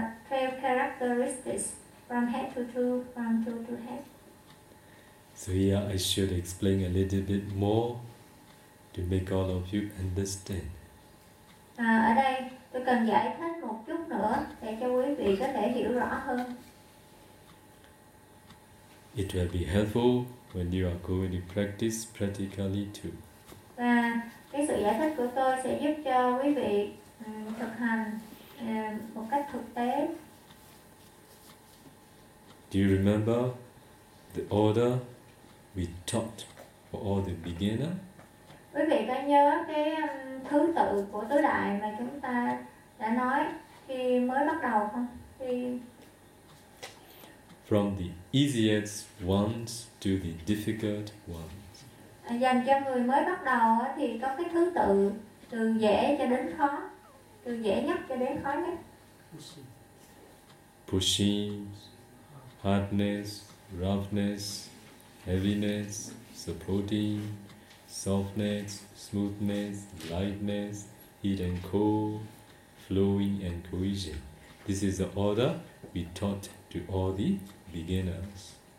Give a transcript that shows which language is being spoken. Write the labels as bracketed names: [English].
[English] 12 characteristics from head to toe, from toe to head. So here I should explain a little bit more to make all of you understand. [Vietnamese] Ở đây tôi cần giải thích một chút nữa để cho quý vị có thể hiểu rõ hơn. [English] It will be helpful when you are going to practice practically too. [Vietnamese] Và cái sự giải thích của tôi sẽ giúp cho quý vị thực hành một cách thực tế. [English] Do you remember the order we taught for all the beginner? [Vietnamese] Quý vị có nhớ cái thứ tự của tứ đại mà chúng ta đã nói khi mới bắt đầu không? Khi [English] from the easiest ones to the difficult ones. [Vietnamese] Dành cho người mới bắt đầu thì có cái thứ tự từ dễ cho đến khó, từ dễ nhất cho đến khó nhất. [English] Pushing, hardness, roughness, heaviness, supporting, softness, smoothness, lightness, heat and cold, flowing and cohesion. This is the order we taught to all the beginners.